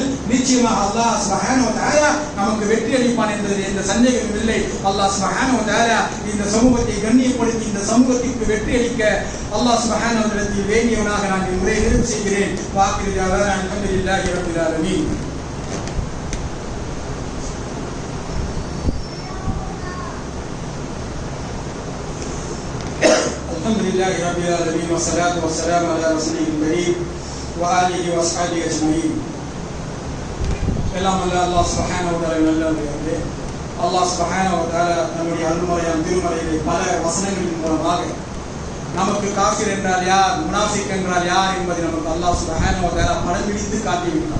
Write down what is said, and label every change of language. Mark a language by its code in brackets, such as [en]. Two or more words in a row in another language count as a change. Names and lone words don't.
[ta] நிச்சயமாக [ar] الله سبحانه وتعالى [ta] நமக்கு வெற்றி அளிப்பான் என்பதில் எந்த சந்தேகமும் இல்லை. [ar] الله سبحانه وتعالى [ta] இந்த சமூகத்தை கண்ணியப்படுத்தி இந்த சமூகத்திற்கு வெற்றி அளிக்க [ar] الله سبحانه وتعالى [ta] வேண்டியவனாக நான் உரையை நிறைவு செய்கிறேன். [ar] وآخر دعوانا الحمد لله رب العالمين. الحمدلله رب العالمين والصلاة والسلام على رسوله الكريم وآله وأصحابه أجمعين. [ta] எல்லாம் [ar] الله سبحانه وتعالى [ta] நல்லது. [ar] الله سبحانه وتعالى [ta] நம்முடைய அருள்மறையான திருமறையிலே பல வசனங்களின் மூலமாக நமக்கு காஃபிர் என்றால் யார், முனாஃபிக் என்றால் யார் என்பதை நமக்கு [ar] الله سبحانه وتعالى [ta] படம் பிடித்து காட்டிவிட்டார்.